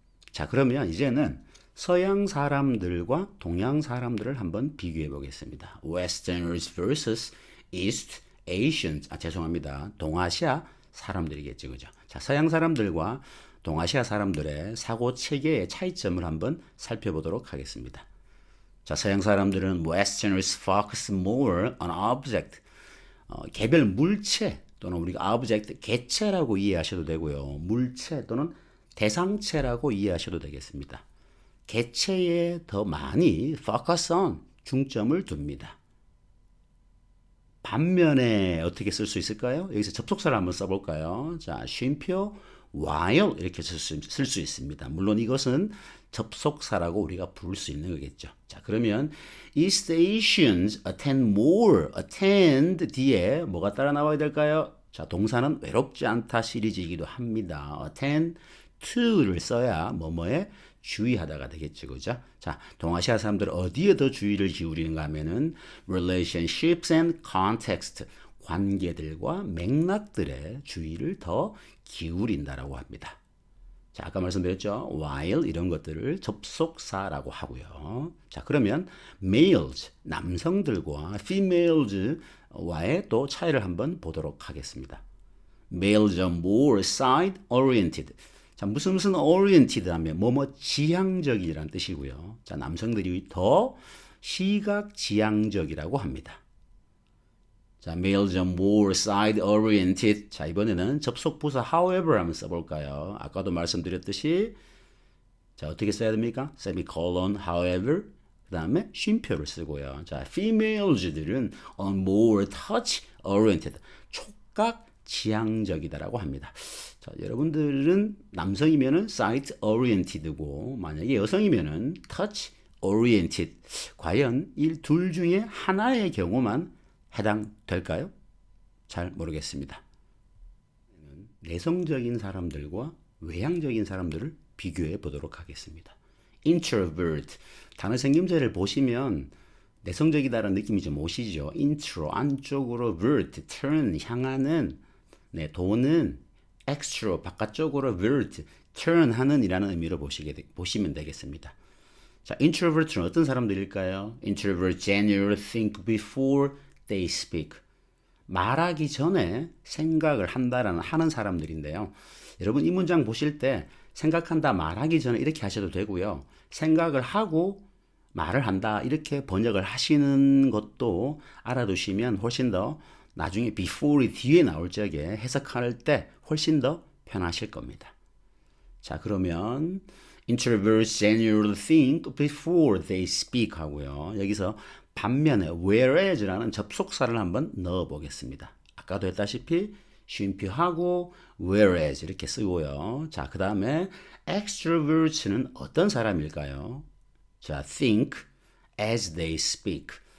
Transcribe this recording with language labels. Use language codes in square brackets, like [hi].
[ko] 자, 그러면 이제는 서양 사람들과 동양 사람들을 한번 비교해 보겠습니다. [en] Westerners versus East Asians. [ko] 죄송합니다. 동아시아 사람들이겠죠, 그죠? 자, 서양 사람들과 동아시아 사람들의 사고 체계의 차이점을 한번 살펴보도록 하겠습니다. 자, 서양 사람들은 [en] Westerners focus more on object. [ko] 개별 물체 또는 우리가 object, 개체라고 이해하셔도 되고요. 물체 또는 대상체라고 이해하셔도 되겠습니다. 개체에 더 많이 focus on, 중점을 둡니다. 반면에 어떻게 쓸 수 있을까요? 여기서 접속사를 한번 써볼까요? 자, 쉼표 while 이렇게 쓸 수 있습니다. 물론 이것은 접속사라고 우리가 부를 수 있는 거겠죠. 자, 그러면 [en] East Asians attend more. [ko] attend 뒤에 뭐가 따라 나와야 될까요? 자, 동사는 외롭지 않다 시리즈이기도 합니다. attend to를 써야 뭐뭐에 주의하다가 되겠죠, 그죠? 자, 동아시아 사람들은 어디에 더 주의를 기울이는가 하면은 [en] relationships and context, [ko] 관계들과 맥락들의 주의를 더 기울인다라고 합니다. 자, 아까 말씀드렸죠? while 이런 것들을 접속사라고 하고요. 자, 그러면 males, 남성들과 females와의 또 차이를 한번 보도록 하겠습니다. [en] Males are more side-oriented. [ko] 자, 무슨 oriented 하면 뭐뭐 지향적이라는 뜻이고요. 자, 남성들이 더 시각 지향적이라고 합니다. [en] 자, males are more side-oriented. [ko] 자, 이번에는 접속 부사 however 한번 써볼까요? 아까도 말씀드렸듯이 자, 어떻게 써야 됩니까? semicolon, however 그 다음에 쉼표를 쓰고요. [en] 자, females들은 are more touch-oriented. [ko] 촉각 지향적이다라고 합니다. 자, 여러분들은 남성이면은 [en] sight oriented [ko] 고 만약에 여성이면은 [en] touch oriented. [ko] 과연 이 둘 중에 하나의 경우만 해당될까요? 잘 모르겠습니다. 내성적인 사람들과 외향적인 사람들을 비교해 보도록 하겠습니다. introvert 단어 생김새를 보시면 내성적이다라는 느낌이 좀 오시죠. intro 안쪽으로 vert turn 향하는 네, 도는 extra 바깥쪽으로 vert turn 하는 이라는 의미로 보시면 되겠습니다. 자, introvert는 어떤 사람들일까요? [en] introvert generally think before they speak. [ko] 말하기 전에 생각을 한다라는 하는 사람들인데요. 여러분 이 문장 보실 때 생각한다 말하기 전에 이렇게 하셔도 되고요. 생각을 하고 말을 한다 이렇게 번역을 하시는 것도 알아두시면 훨씬 더 나중에 before이 뒤에 나올 적에 해석할 때 훨씬 더 편하실 겁니다. 자, 그러면 [en] introverts generally think before they speak [ko] 하고요. 여기서 반면에 whereas라는 접속사를 한번 넣어 보겠습니다. 아까도 했다시피 쉼표하고 whereas 이렇게 쓰고요. 자, 그 다음에 extroverts는 어떤 사람일까요? [en] 자, think as they speak.